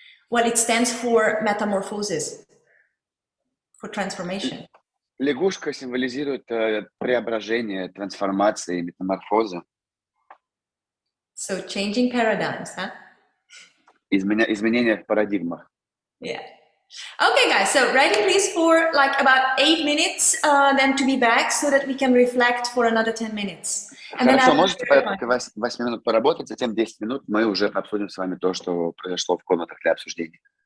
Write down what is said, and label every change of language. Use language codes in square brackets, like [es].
[en] Well, it stands for metamorphosis, for transformation. [ru] Лягушка символизирует преображение, трансформации, метаморфозы. [en] So changing paradigms, huh? [ru] Изменения в парадигмах. [en] Yeah. Okay, guys, so ready please for like about 8 minutes then to be back so that we can reflect for another 10 minutes. [ru] Хорошо, можете порядка 8 минут поработать, затем 10 минут мы уже обсудим с вами то, что произошло в комнатах для обсуждения.